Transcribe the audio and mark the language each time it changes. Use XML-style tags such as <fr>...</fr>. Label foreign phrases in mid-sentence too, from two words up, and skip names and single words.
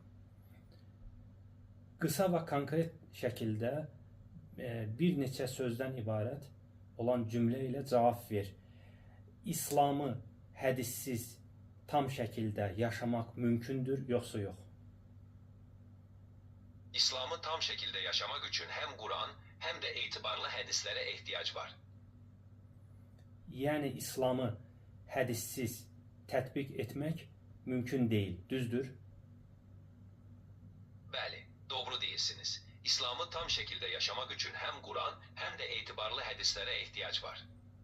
<az>Qısa və konkret şəkildə bir neçə sözdən ibarət olan cümlə ilə cavab ver. İslamı hədissiz tam şəkildə yaşamaq mümkündür, yoxsa yox?</az> <tr>İslamı tam şekilde yaşamak için hem Kur'an hem de itibarlı hadislere ihtiyaç var.</tr> <az>Yəni İslamı hədissiz tətbiq etmək mümkün deyil, düzdür? Bəli,</az> <tr>doğru değilsiniz. İslamı tam şekilde yaşamak için hem Kur'an hem de itibarlı hadislere ihtiyaç var.</tr>